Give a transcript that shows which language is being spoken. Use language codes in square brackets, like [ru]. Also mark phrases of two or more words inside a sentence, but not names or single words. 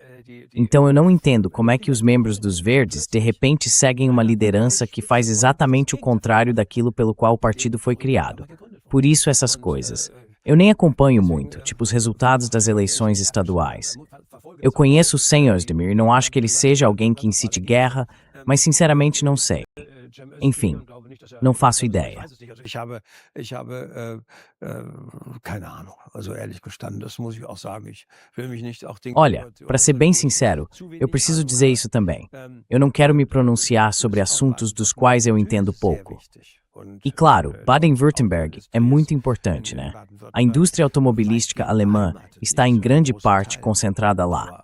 [pt] Então eu não entendo como é que os membros dos Verdes de repente seguem uma liderança que faz exatamente o contrário daquilo pelo qual o partido foi criado. Por isso essas coisas. Eu nem acompanho muito, tipo os resultados das eleições estaduais. Eu conheço o Cem Özdemir e não acho que ele seja alguém que incite guerra, mas sinceramente não sei. Enfim, não faço ideia. [de] Keine Ahnung, also ehrlich gestanden, das muss ich auch sagen. Ich will mich nicht auch [pt] Olha, para ser bem sincero, eu preciso dizer isso também. Eu não quero me pronunciar sobre assuntos dos quais eu entendo pouco. E claro, Baden-Württemberg é muito importante, né? A indústria automobilística alemã está em grande parte concentrada lá.